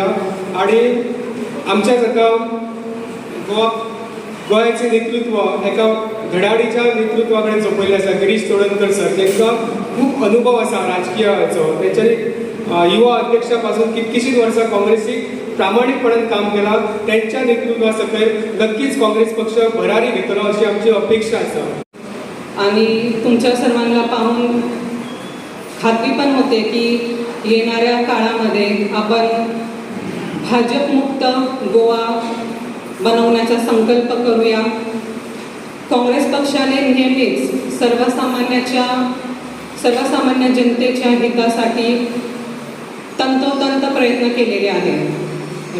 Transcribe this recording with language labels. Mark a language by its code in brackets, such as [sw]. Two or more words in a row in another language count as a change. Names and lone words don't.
[kok] आणि आमच्या जाका गोंयाचें नेतृत्व एका धडाडीच्या नेतृत्वा कडेन सोंपयल्लें आसा. गिरीश चोडणकर सर, तांकां खूब अनुभव आसा राजकीयाचो. तेंच्यांनी युवा अध्यक्षा पासून कितकीशींच वर्सां काँग्रेसीक प्रामाणीकपणान काम केलां. त्यांच्या नेतृत्वा सकयल नक्कीच काँग्रेस पक्ष भरारी घेतलो अशी आमची अपेक्षा आसा. [mr] आणि तुमच्या सर्वांना पाहून खात्री पण होते की येणाऱ्या काळामध्ये आपण भाजपमुक्त गोवा बनवण्याचा संकल्प करूया. काँग्रेस पक्षाने नेहमीच सर्वसामान्य जनतेच्या हितासाठी तंतोतंत प्रयत्न केलेले आहेत.